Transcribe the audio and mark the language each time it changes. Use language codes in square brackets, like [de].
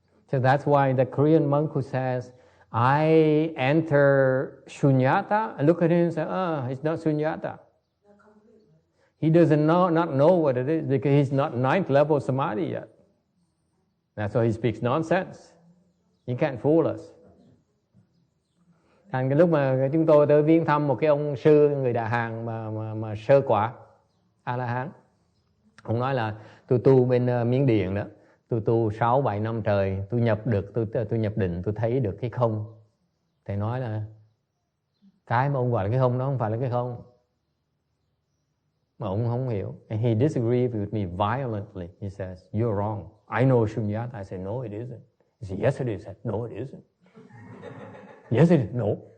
[en] So that's why the Korean monk who says, I enter shunyata, and look at him and say, it's not shunyata. He doesn't not know what it is because he's not 9th level samadhi yet. That's why he speaks nonsense. You can't fool us. [vi] Thành cái lúc mà chúng tôi tới viếng thăm một cái ông sư người Đà Hàn mà sơ quả A-la-hán. Ông nói là tôi tu bên Miến Điện đó. Tôi tu 6-7 năm trời, tôi nhập được, tôi nhập định, tôi thấy được cái không. Thầy nói là cái mà ông gọi là cái không đó không phải là cái không. Mà ông không hiểu. [en] And he disagreed with me violently. He says, you're wrong. I know Shunyata. I said, no, it isn't. He said, yes, it is. I said, no, it isn't. Yes, it is. No.